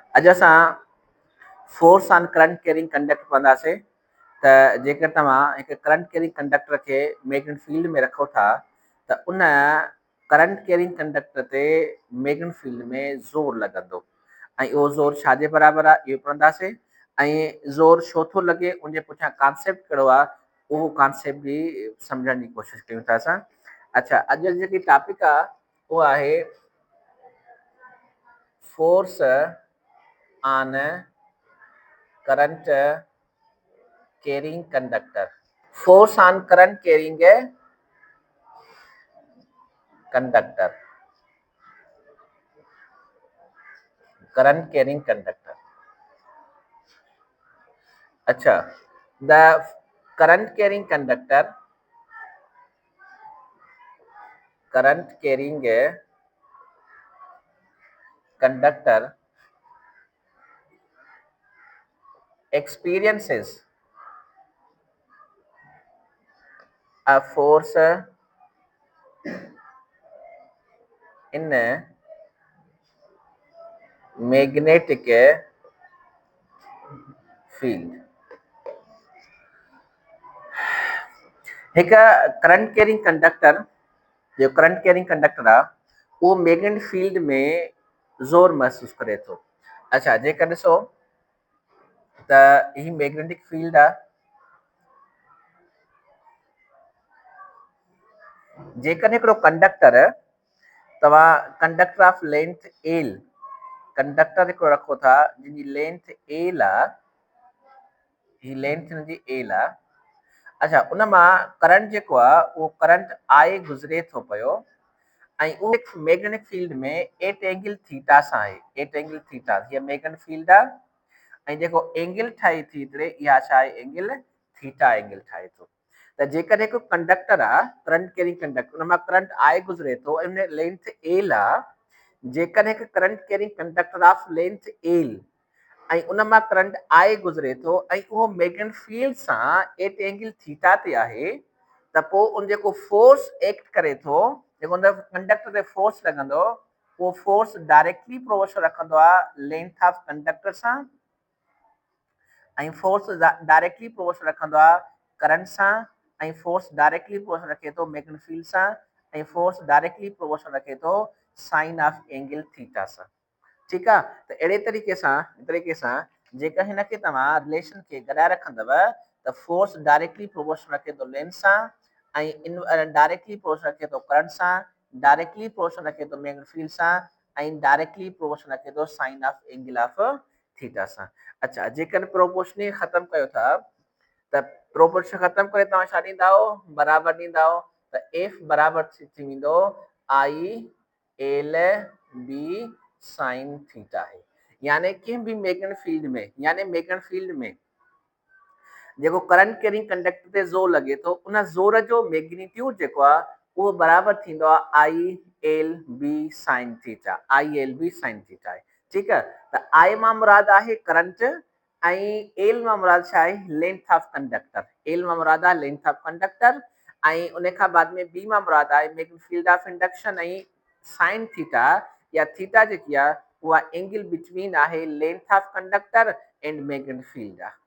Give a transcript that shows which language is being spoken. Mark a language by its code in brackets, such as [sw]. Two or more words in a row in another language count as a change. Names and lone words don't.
[sd] अॼु असां [en] force on current carrying conductor [sd] पढ़ंदासीं। त जेकर तव्हां हिकु [en] current carrying conductor [sd] खे [en] magnetic field [sd] में रखो था त उन [en] current carrying conductor [sd] ते [en] magnetic field [sd] में ज़ोर लॻंदो ऐं उहो ज़ोर छाजे बराबरि आहे इहो पढ़ंदासीं। ऐं ज़ोर छो थो लॻे उनजे पुठियां कॉन्सेप्ट कहिड़ो आहे उहो कॉन्सेप्ट बि सम्झण जी कोशिशि कयूं था असां। अच्छा, अॼु जी जेकी टॉपिक आहे उहा आहे [en] force on current carrying conductor. force on current carrying conductor, current carrying conductor. [sd] अच्छा, [en] the current carrying conductor, current carrying कंडक्टर experiences a force in magnetic field। [sd] हिकु [en] current carrying conductor [sd] जो [en] current carrying conductor [sd] आहे उहो [en] magnetic field [sd] में ज़ोर महसूस करे थो। अच्छा, जेकर ॾिसो त ही [en] magnetic field [sd] आहे। जेकर हिकिड़ो कंडक्टर तव्हां [en] conductor of length L conductor [sd] हिकिड़ो रखो था जिनजी [en] length L [sd] आहे, ही लेंथ हिनजी एल आहे। अच्छा, उन मां करंट जेको आहे उहो [en] current I [sd] गुज़रे थो पियो ऐं उहो [en] magnetic field [sd] में [en] at angle theta [sd] सां आहे। [en] at angle theta [sd] हीअ [en] magnetic field [sd] आहे ऐं जेको एंगल ठाहे थी हिकिड़े इहा छा आहे [en] angle theta [sd] एंगल ठाहे थो। त जेकर हिकु कंडक्टर आहे [en] current carrying conductor [sd] उन मां [en] current I [sd] गुज़रे थो ऐं उन [en] length L [sd] आहे। जेकर हिकु [en] current carrying conductor of length L [sd] ऐं उन मां [en] current I [sd] गुज़रे थो ऐं उहो [en] magnetic field [sd] सां [en] at angle theta [sd] ते आहे त पोइ उन जेको [en] force act [sd] करे थो, जेको उन कंडक्टर ते फोर्स लॻंदो उहो [en] force directly proportional [sd] रखंदो आहे [en] length of conductor [sd] सां ऐं [en] force directly proportional [sd] रखंदो आहे करंट सां ऐं [en] force directly proportional [sd] रखे थो [en] magnetic field [sd] सां ऐं [en] force directly proportional [sd] रखे थो [en] sine of angle theta [sd] सां। ठीकु आहे, त अहिड़े तरीक़े सां जेकर हिनखे तव्हां रिलेशन खे गॾाए रखंदव त [en] force directly proportional [sd] रखे थो लेंथ सां ऐं इन [en] directly proportional [sd] रखे थो करंट सां, [en] directly proportional [sd] रखे थो [en] magnetic field [sd] सां ऐं [en] directly proportional [sd] रखे थो [en] sine of angle of theta [sd] सां। अच्छा, जेकर प्रोपोर्शनल ख़तम कयो था त प्रोपोर्शनल ख़तम करे तव्हां छा ॾींदा बराबरि ॾींदा त एफ बराबरि थी वेंदो [en] I L B sine theta [sd] आहे। यानी कंहिं बि [en] magnetic field [sd] में जेको [en] current carrying conductor [sd] ते ज़ोर लॻे थो उन ज़ोर जो मैग्नीट्यूड जेको आहे उहो बराबरि थींदो आहे [en] I L B sine theta. I L B sine theta [sd] आहे। ठीकु आहे, त आई मां मुराद आहे करंट ऐं एल मां मुराद छा आहे [en] length of conductor. [sd] एल मां मुराद आहे [en] length of conductor [sd] ऐं उन खां बाद में बी मां मुराद आहे [en] magnetic field of induction [sd] ऐं [en] sine theta [sd] या थीटा जेकी आहे उहा [en] angle between [sd] आहे [en] length of conductor and magnetic field [sd] आहे।